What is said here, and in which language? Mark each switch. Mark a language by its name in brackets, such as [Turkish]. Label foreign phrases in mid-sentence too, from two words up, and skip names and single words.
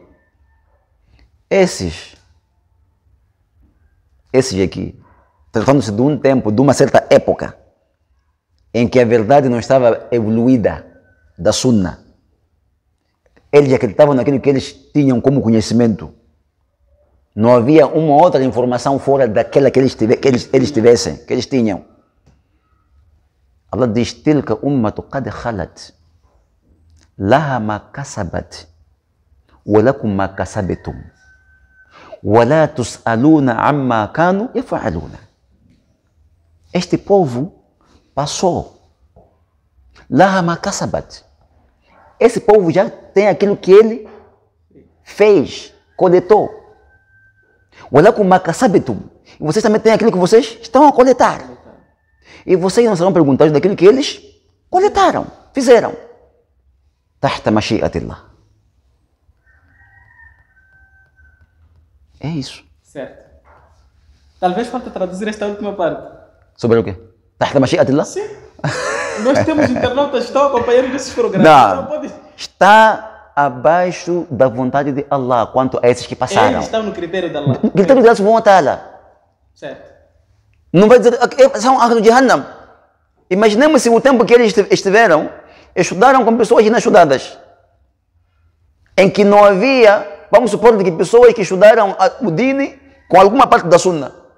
[Portuguese] Esses aqui, tratando-se de um tempo, de uma certa época, em que a verdade não estava evoluída da Sunna. Eles acreditavam naquilo que eles tinham como conhecimento. Não havia uma outra informação fora daquela que eles tivessem, que eles tinham. Allah diz: [Arabic] تلك أمة قد خلت لها ما كسبت ولكم ما كسبتم ولا تسألون عما كانوا يفعلون. [Portuguese] Este povo passou. [Arabic] لها ما كسبت. [Portuguese] Esse povo já tem aquilo que ele fez, coletou. [Arabic] ولكم ما كسبتم. [Portuguese] E vocês também têm aquilo que vocês estão a coletar. E vocês não serão perguntados daquilo que eles coletaram, fizeram. [Arabic] تحت مشيئة الله. [Portuguese] É isso. Certo. Talvez falta traduzir esta última parte. Sobre o quê? [Arabic] تحت مشيئة الله? [Portuguese] Sim. Nós temos internautas que estão acompanhando esses programas. Não. Pode... Está abaixo da vontade de Allah quanto a esses que passaram. Eles estão no critério de Allah. O critério de Allah subhanahu wa ta'ala. Certo. Não vai dizer que são [Arabic] أهل جهنم. [Portuguese] Imaginemos se o tempo que eles estiveram, estudaram com pessoas inastudadas. Em que não havia, vamos supor, que pessoas que estudaram o Dini com alguma parte da Sunna.